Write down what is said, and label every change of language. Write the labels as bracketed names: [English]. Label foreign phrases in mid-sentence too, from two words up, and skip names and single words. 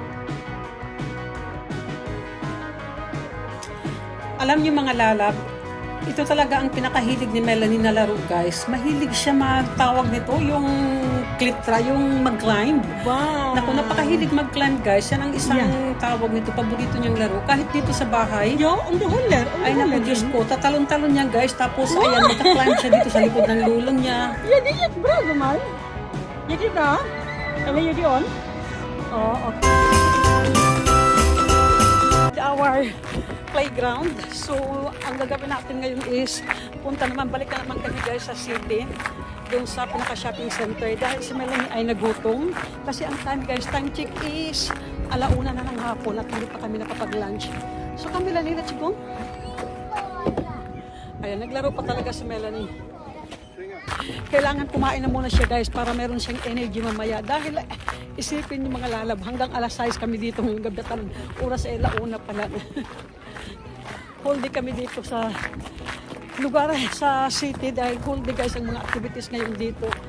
[Filipino] Alam niyo mga lalab, Ito talaga ang pinakahilig ni Melanie na laro, guys. Mahilig siya magtawag nito, yung clitra, yung mag-climb. Wow. Naku, napakahilig mag-climb, guys. Yan ang isang tawag nito, paborito niyang laro. Kahit dito sa bahay, [Swedish] Ja, om du håller. [Filipino] ay naku, Diyos ko, tatalon-talon niya, guys. Tapos, ayan, magka-climb siya dito sa likod ng lulong niya. [Swedish] Ja, det gick bra gumman. Gick det bra? Eller gick det on? Ja, okej. [English] Our playground. [Filipino] So, ang gagawin natin ngayon is balik na naman kami, guys, sa city, doon sa pinaka- [English] shopping center, [Filipino] dahil si Melanie ay nagutom. Kasi ang time, guys, [English] time check [Filipino] is 1:00 na ng hapon at hindi pa kami nakapag-lunch. So, kami, Melanie, [English] let's go. [Filipino] Ayan, naglaro pa talaga si Melanie. Kailangan kumain na muna siya, guys, para meron siyang energy mamaya. Dahil isipin yung mga lalab, hanggang 6:00 kami dito ngayong gabi. Oras ay 1:00 pa lang. [English] Whole day [Filipino] kami dito sa lugar, sa city, dahil [English] whole day, guys, [Filipino] ang mga activities ngayon dito.